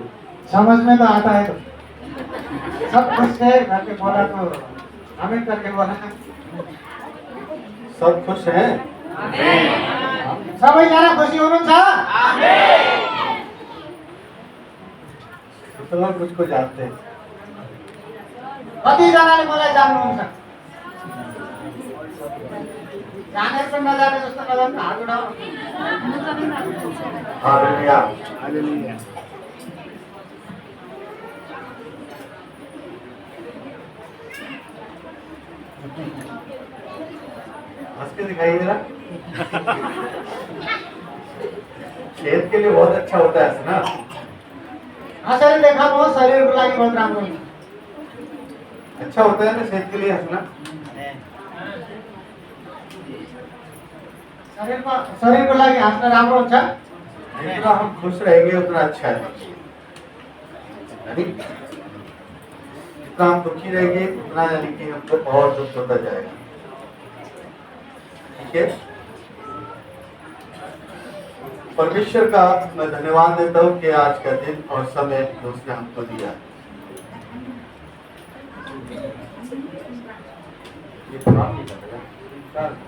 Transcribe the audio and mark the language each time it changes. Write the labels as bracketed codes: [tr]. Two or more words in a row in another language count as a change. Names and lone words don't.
[hi] समझ में तो आता है तो सब खुश है करके बोला तो हमें करके बोला सब खुश हैं [ne] सबैजना खुसी हुनुहुन्छ [hi] कितना मुझको जानते हैं [ne] कतिजनाले मलाई जान्नुहुन्छ जानेर पनि नजाने जस्तो नजाने हात उठाउनु [hi] हालेलुया हंस के दिखाइए जरा सेहत के लिए बहुत अच्छा होता है ना [ne] हाँसेर देखाउनुहोस् शरीरको लागि बहुत राम्रो हुन्छ [hi] अच्छा होता है ना सेहत के लिए हंसना [ne] शरीरको लागि हाँस्न राम्रो हुन्छ [hi] जितना हम खुश रहेंगे उतना अच्छा है यानी जितना हम दुखी रहेंगे उतना यानी कि हमको और दुख होता जाएगा ठीक है परमेश्वर का मैं धन्यवाद देता हूँ कि आज का दिन और समय जो उसने हमको दिया ये खराब नहीं लगेगा